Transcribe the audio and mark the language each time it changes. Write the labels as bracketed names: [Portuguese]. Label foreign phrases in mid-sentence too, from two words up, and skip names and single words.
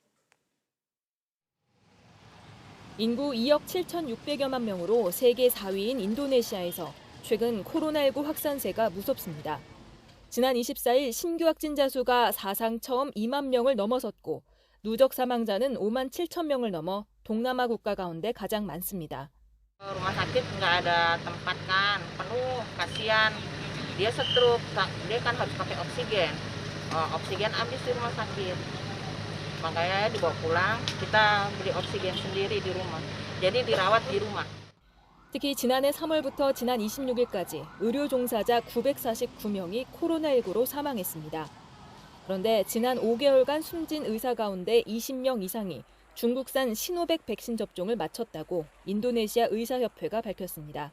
[Korean] 인구 2억 7,600여만 명으로 세계 4위인 인도네시아에서 최근 코로나19 확산세가 무섭습니다. 지난 24일 신규 확진자 수가 사상 처음 2만 명을 넘어섰고 누적 사망자는 5만 7천 명을 넘어 동남아 국가 가운데 가장 많습니다. [Indonesian] Rumah sakit nggak ada tempat kan, penuh, kasihan. Dia stroke, dia kan harus pakai oksigen. Oksigen habis di rumah sakit. Makanya dibawa pulang, kita beli oksigen sendiri di rumah. Jadi dirawat di rumah. [Korean] 특히 지난해 3월부터 지난 26일까지 의료 종사자 949명이 코로나19로 사망했습니다. 그런데 지난 5개월간 숨진 의사 가운데 20명 이상이 중국산 시노백 백신 접종을 마쳤다고 인도네시아 의사협회가 밝혔습니다.